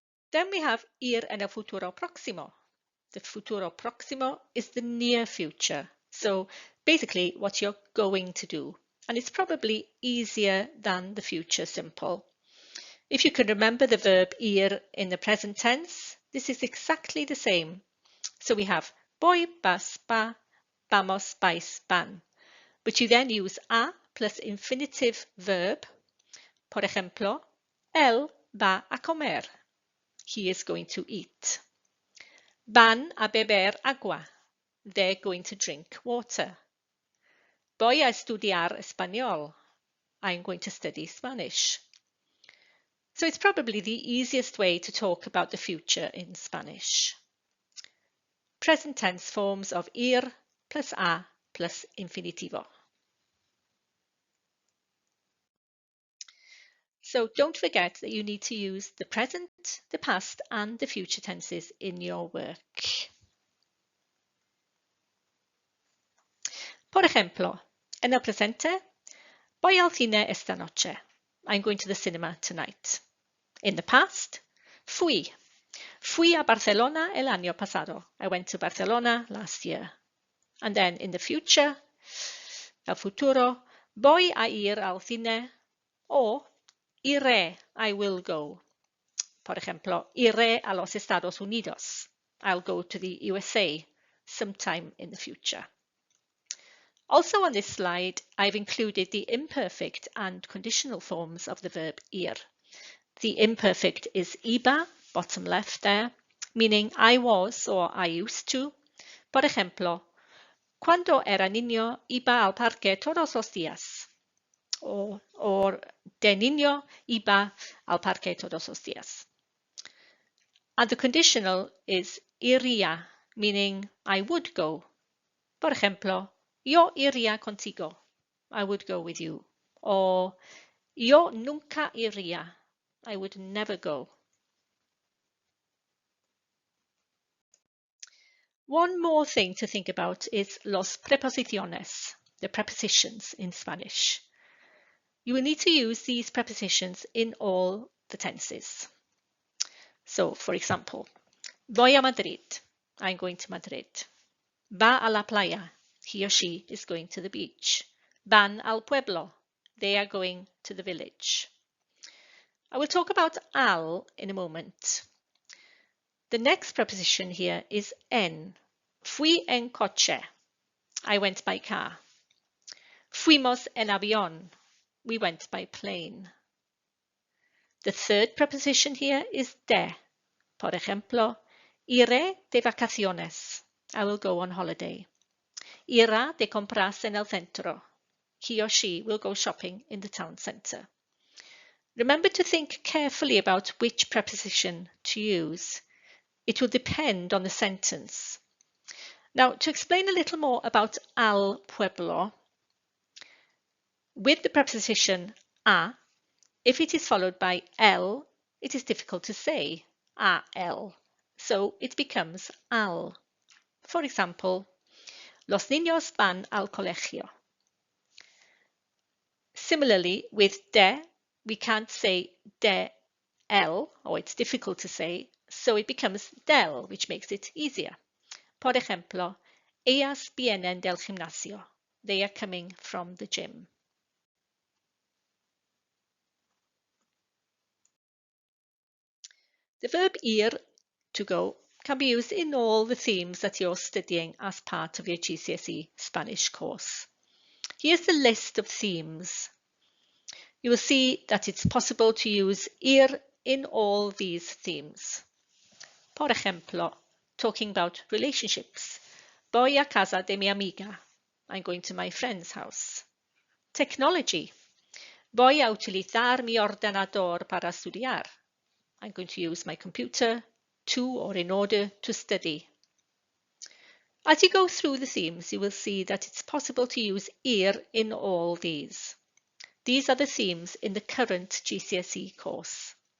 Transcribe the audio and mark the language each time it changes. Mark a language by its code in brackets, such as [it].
[en] Then we have [es] ir en el futuro próximo. [en] The futuro próximo is the near future, So basically what you're going to do. And it's probably easier than the future simple. If you can remember the verb ir in the present tense, this is exactly the same. So we have [es] voy, vas, va, vamos, vais, van. [en] But you then use a plus infinitive verb. [es] Por ejemplo, él va a comer. [en] He is going to eat. [es] Van a beber agua. [en] They're going to drink water. [es] Voy a estudiar español. [en] I'm going to study Spanish. So it's probably the easiest way to talk about the future in Spanish. Present tense forms of ir plus a plus infinitivo. So don't forget that you need to use the present, the past and the future tenses in your work. [es] Por ejemplo, en el presente, voy al cine esta noche. [en] I'm going to the cinema tonight. In the past, fui. [es] Fui a Barcelona el año pasado. [en] I went to Barcelona last year. And then in the future, el futuro, [es] voy a ir al cine o iré, [en] I will go. [es] Por ejemplo, iré a los Estados Unidos. [en] I'll go to the USA sometime in the future. Also on this slide, I've included the imperfect and conditional forms of the verb ir. The imperfect is iba, bottom left there, meaning I was or I used to. [es] Por ejemplo, cuando era niño iba al parque todos los días. Or de niño iba al parque todos los días. [en] And the conditional is iría, meaning I would go. [es] Por ejemplo, yo iría contigo. [en] I would go with you. Or [es] yo nunca iría. [en] I would never go. One more thing to think about is [es] los preposiciones, [en] the prepositions in Spanish. You will need to use these prepositions in all the tenses. So, for example, [es] voy a Madrid. [en] I'm going to Madrid. [es] Va a la playa. [en] He or she is going to the beach. [es] Van al pueblo. [en] They are going to the village. I will talk about al in a moment. The next preposition here is en. [es] Fui en coche. [en] I went by car. [es] Fuimos en avión. [en] We went by plane. The third preposition here is de. [es] Por ejemplo, iré de vacaciones. [en] I will go on holiday. [es] Irá de compras en el centro. [en] He or she will go shopping in the town centre. Remember to think carefully about which preposition to use. It will depend on the sentence. Now, to explain a little more about al pueblo, with the preposition a, if it is followed by el, it is difficult to say a el, so it becomes al. For example, [es] los niños van al colegio. [en] Similarly, with de, we can't say de el, or it's difficult to say, so it becomes del, which makes it easier. [es] Por ejemplo, ellas vienen del gimnasio. [en] They are coming from the gym. The verb ir, to go, can be used in all the themes that you're studying as part of your GCSE Spanish course. Here's the list of themes. You will see that it's possible to use ir in all these themes. [es] Por ejemplo, [en] talking about relationships. [es] Voy a casa de mi amiga. [en] I'm going to my friend's house. Technology. [es] Voy a utilizar mi ordenador para estudiar. [en] I'm going to use my computer to or in order to study. As you go through the themes, you will see that it's possible to use ir in all these. These are the themes in the current GCSE course.